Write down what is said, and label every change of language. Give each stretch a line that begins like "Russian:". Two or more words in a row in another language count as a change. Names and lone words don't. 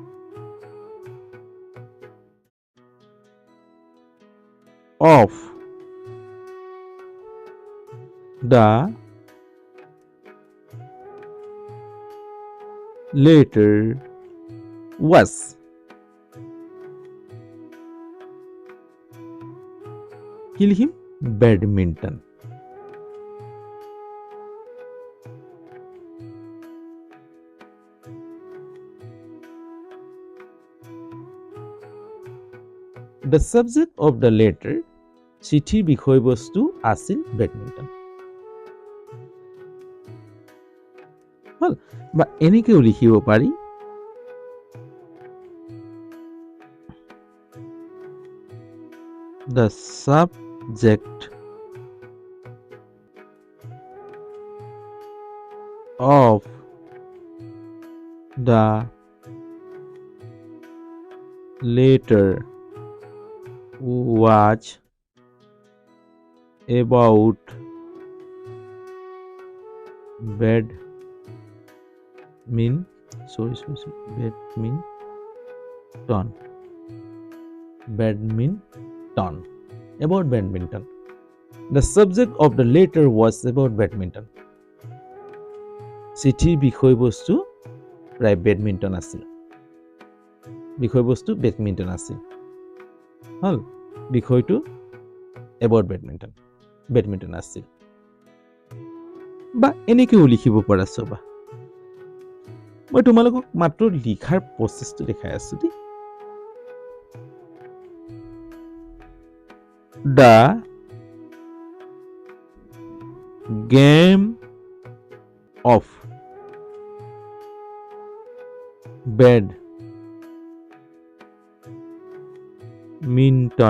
English: of the letter was,
Assamese: কি লিখিম?
English: বেডমিণ্টন। The subject of the letter,
Assamese: চিঠিৰ বিষয়বস্তু আছিল বেডমিণ্টন। হ'ল, বা এনেকৈও লিখিব পাৰি,
English: the subject of the letter was about badminton. About badminton. The subject of the letter was about badminton.
Assamese: চিঠিৰ বিষয়বস্তু প্ৰায় বেডমিণ্টন আছিল। বিষয়বস্তু বেডমিণ্টন আছিল। হল বিষয়টো about বেডমিণ্টন আছিল। বা এনেকৈও লিখিব পৰা চবা। মই তোমালোকক মাত্ৰ লিখাৰ প্ৰচেছটো দেখাই আছো দেই।
English: The game of badminton.